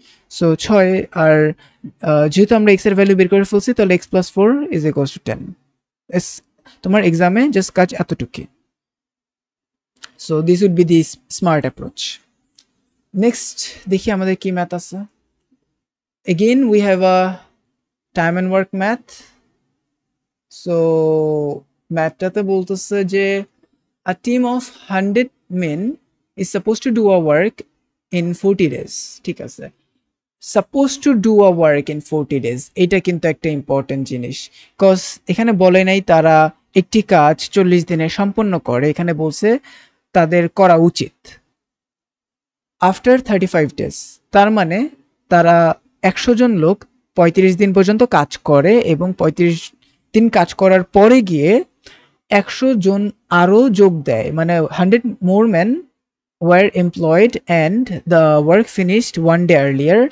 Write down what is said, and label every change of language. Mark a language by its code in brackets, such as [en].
[bn] So 6 আর যেহেতু আমরা x এর ভ্যালু বের করে ফেলছি তাহলে x + 4 = 10। তোমার এক্সামে জাস্ট কাজ এতটুকুই। [en] So this would be the smart approach. [bn] Next দেখি আমাদের কি ম্যাথ আছে। [en] Again we have a time and work math. [bn] So ম্যাথটাতে বলতেছে যে [en] a team of 100 men is supposed to do a work in 40 days. [bn] ঠিক আছে, [en] supposed to do a work in 40 days, [bn] এটা কিন্তু একটা ইম্পর্টেন্ট জিনিস, কজ এখানে বলে নাই তারা একটি কাজ 40 দিনে সম্পন্ন করে, এখানে বলছে তাদের করা উচিত। আফটার 35 ডেজ, তার মানে তারা 100 জন লোক 35 দিন পর্যন্ত কাজ করে এবং 35 দিন কাজ করার পরে গিয়ে 100 জন আরো যোগ দেয়, মানে [en] 100 more men were employed and the work finished 1 day earlier।